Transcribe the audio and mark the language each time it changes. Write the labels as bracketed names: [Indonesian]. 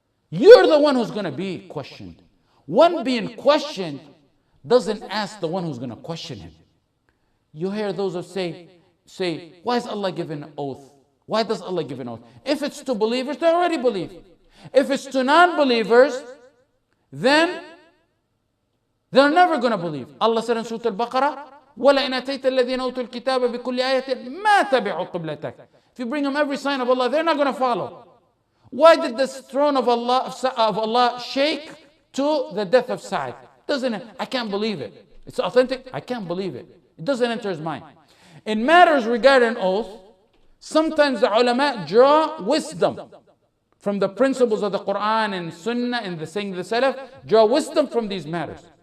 [English] You're the one who's going to be questioned. One being questioned doesn't ask the one who's going to question him. You hear those who say, why is Allah giving an oath? Why does Allah give an oath? If it's to believers, they already believe. If it's to non-believers, then they're never going to believe. Allah said in Surah Al-Baqarah, [Arabic] وَلَئِنْ أَتَيْتَ الَّذِينَ أُوتُوا الْكِتَابَ بِكُلِّ آيَةٍ مَا تَبِعُوا قِبْلَتَكَ. [English] If you bring them every sign of Allah, they're not going to follow. Why did the throne of Allah shake to the death of Sa'id? Doesn't it? I can't believe it. It's authentic. I can't believe it. It doesn't enter his mind. In matters regarding oath, sometimes the ulama draw wisdom from the principles of the Quran and Sunnah and the saying of the Salaf, draw wisdom from these matters.